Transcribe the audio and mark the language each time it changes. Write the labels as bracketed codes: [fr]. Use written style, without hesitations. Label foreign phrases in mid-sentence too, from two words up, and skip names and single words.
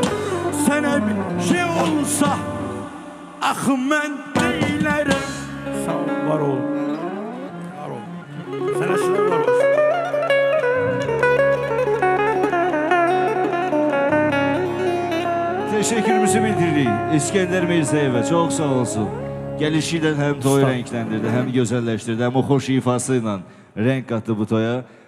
[tr] Sana bir şey olsa ah ben neylerem. Sağ ol, var ol. Var ol. Sana şuna var olsun. [az] Teşekkürümüzü bildiririk İskender Mirzəyevə. Çox sağ olsun. Gəlişi ilə həm toyu Sağ ol. rəngləndirdi, həm gözəlləşdirdi, həm o xoş ifası ilə renk qatdı bu toya.